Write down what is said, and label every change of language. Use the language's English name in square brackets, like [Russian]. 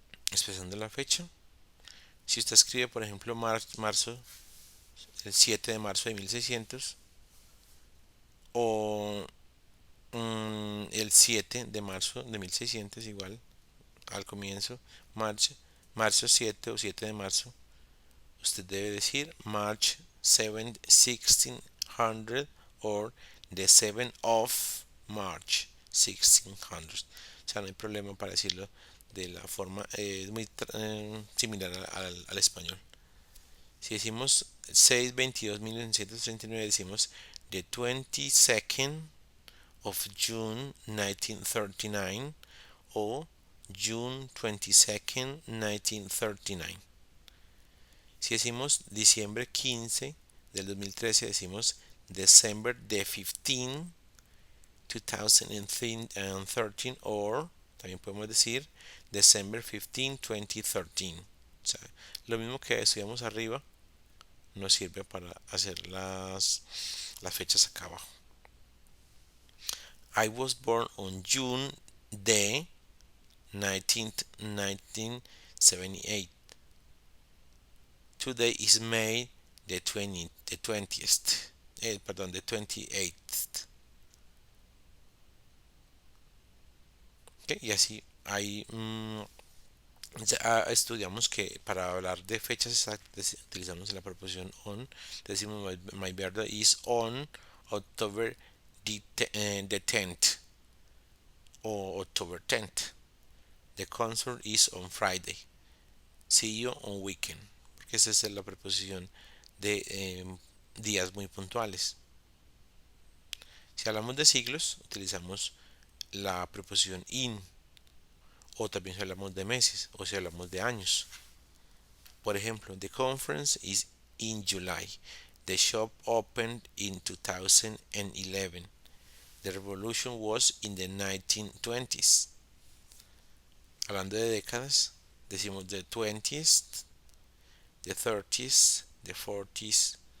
[Spanish] Expresando la fecha, si usted escribe, por ejemplo, marzo, el 7 de marzo de 1600, o el 7 de marzo de 1600, igual, al comienzo, marzo 7 o 7 de marzo, usted debe decir [English] March 7, 1600 [Spanish] o [English] the 7 of March 1600. [Spanish] O sea, no hay problema para decirlo de la forma, es muy similar al español. Si decimos 6/22/1939, decimos [English] the 22nd of June 1939 [Spanish] o [English] June 22nd 1939. [Spanish] Si decimos diciembre 15 del 2013, decimos [English] December the 15, 2013, [Spanish] o también podemos decir [English] December 15, 2013. [Spanish] O sea, lo mismo que estudiamos arriba nos sirve para hacer las fechas acá abajo. [English] I was born on June the 19th, 1978. Today is May the 20th. [Spanish] Perdón, [English] the 28th. [Spanish] Okay, y así ahí ya estudiamos que para hablar de fechas exactas utilizamos la preposición on. Decimos [English] my birthday is on October the 10th o October 10th. The concert is on Friday. See you on weekend. [Spanish] Porque esa es la preposición de días muy puntuales. Si hablamos de siglos, utilizamos la preposición in, o también si hablamos de meses o si hablamos de años. Por ejemplo, [English] the conference is in July. The shop opened in 2011. The revolution was in the 1920s. [Spanish] Hablando de décadas, decimos [English] the 20th, the 30s, the 40s,